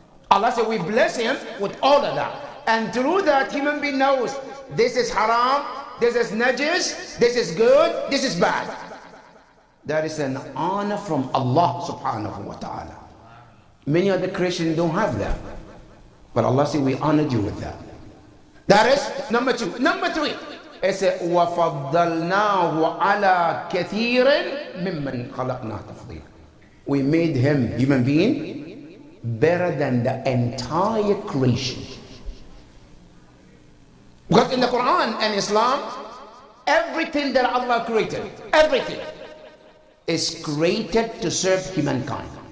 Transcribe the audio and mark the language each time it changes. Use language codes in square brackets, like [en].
[en] Allah said we bless him with all of that. And through that, human being knows this is haram, this is najis, this is good, this is bad. That is an honor from Allah subhanahu wa ta'ala. Many other Christians don't have that. But Allah said we honored you with that. That is number two. Number three, it said [ar] وَفَضَّلْنَاهُ عَلَى كَثِيرٍ مِمَّنْ خَلَقْنَا تَفْضِيلًا. [en] We made him, human being, better than the entire creation. Because in the Quran and Islam, everything that Allah created, everything is created to serve humankind.